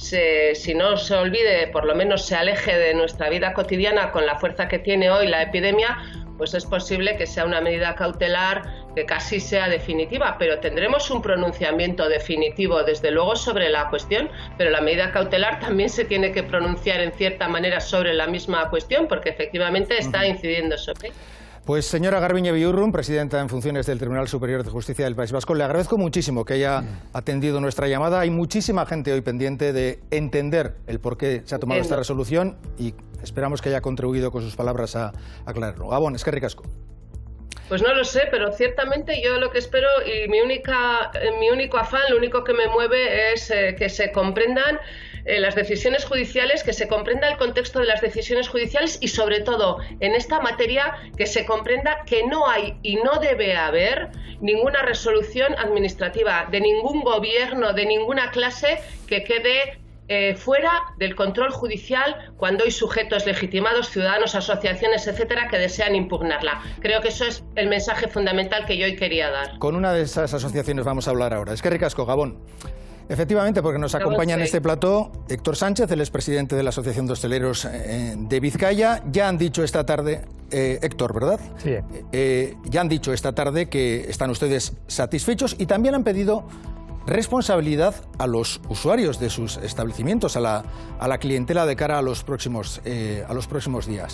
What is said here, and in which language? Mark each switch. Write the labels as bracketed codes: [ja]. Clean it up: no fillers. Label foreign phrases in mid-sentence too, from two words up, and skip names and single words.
[es] si no se olvide, por lo menos se aleje de nuestra vida cotidiana con la fuerza que tiene hoy la epidemia, pues es posible que sea una medida cautelar que casi sea definitiva, pero tendremos un pronunciamiento definitivo, desde luego, sobre la cuestión, pero la medida cautelar también se tiene que pronunciar en cierta manera sobre la misma cuestión, porque efectivamente está incidiendo sobre. Pues señora Garbiñe Billurrun, presidenta en funciones del Tribunal Superior de Justicia del País Vasco, le agradezco muchísimo que haya atendido nuestra llamada. Hay muchísima gente hoy pendiente de entender el por qué se ha tomado esta resolución y esperamos que haya contribuido con sus palabras a aclararlo. [eu] Gabón, eskerrik asko. [es] Pues no lo sé, pero ciertamente yo lo que espero y mi único afán, lo único que me mueve es que se comprendan las decisiones judiciales, que se comprenda el contexto de las decisiones judiciales y sobre todo en esta materia que se comprenda que no hay y no debe haber ninguna resolución administrativa de ningún gobierno, de ninguna clase que quede fuera del control judicial cuando hay sujetos legitimados, ciudadanos, asociaciones, etcétera, que desean impugnarla. Creo que eso es el mensaje fundamental que yo hoy quería dar. Con una de esas asociaciones vamos a hablar ahora. [eu] Eskerrik asko, Gabón. [es] Efectivamente, porque nos acompaña en este plató Héctor Sánchez, el expresidente de la Asociación de Hosteleros de Vizcaya. Ya han dicho esta tarde, Héctor, ¿verdad? Sí. Ya han dicho esta tarde que están ustedes satisfechos y también han pedido responsabilidad a los usuarios de sus establecimientos, a la clientela de cara a los próximos días.